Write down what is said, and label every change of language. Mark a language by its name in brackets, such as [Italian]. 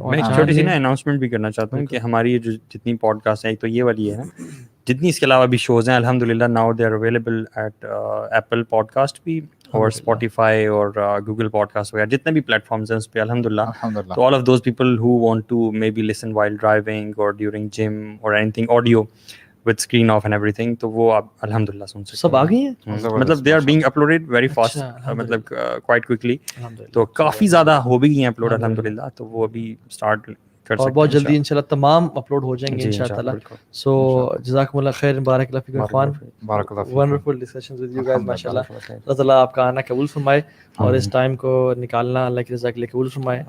[Urdu] میں ایک چھوٹی سی نا اناؤنسمنٹ بھی کرنا چاہتا ہوں کہ ہماری جو جتنی پوڈ کاسٹ ہیں، ایک تو یہ والی ہے نا، جتنی اس کے علاوہ بھی شوز ہیں الحمدللہ [English] now they are available at Apple podcast [Urdu] بھی اور اسپوٹیفائی اور گوگل پوڈ کاسٹ وغیرہ جتنے بھی پلیٹ فارمز ہیں اس پہ الحمدللہ. [English] تو all of those people who want to maybe listen while driving اور during gym اور anything audio with screen off and everything, [Urdu] تو وہ آپ الحمدللہ سن سکتے ہیں. سب آ گئی ہیں [English] مطلب they are being uploaded very fast, مطلب quite quickly. [Urdu] تو کافی زیادہ ہو بھی گئی ہیں اپلوڈ الحمدللہ، تو وہ ابھی اسٹارٹ کر سکتے ہیں اور بہت جلدی انشاءاللہ تمام اپلوڈ ہو جائیں گے انشاءاللہ. سو جزاکم اللہ خیر، بارک اللہ فیکم اخوان، [English] wonderful discussions with you guys [Urdu] ماشاءاللہ. اللہ تعالیٰ آپ کا آنا قبول فرمائے اور اس ٹائم کو نکالنا اللہ کی رضا کے لیے قبول فرمائے.